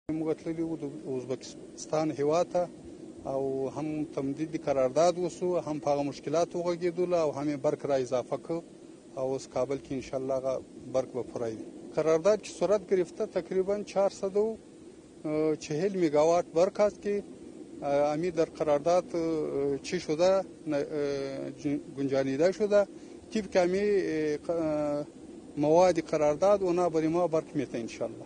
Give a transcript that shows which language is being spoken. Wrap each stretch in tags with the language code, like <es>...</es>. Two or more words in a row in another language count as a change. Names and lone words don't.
<ps>موږ تللي وو د ازبکستان هېواد ته او هم تمدید قرارداد وسو، هم په هغه مشکلاتو وغږېدلو او هم یې برق را اضافه کړ او اوس کابل کې انشاءالله هغه برق به پوره وي.</ps> <fa>قرارداد که صورت گرفته تقریبا 440 مگاوات برق است که امی در قرارداد چی شده گنجانیده شده طبق امی مواد قرارداد اونا برای ما برق میته انشاءالله.</fa>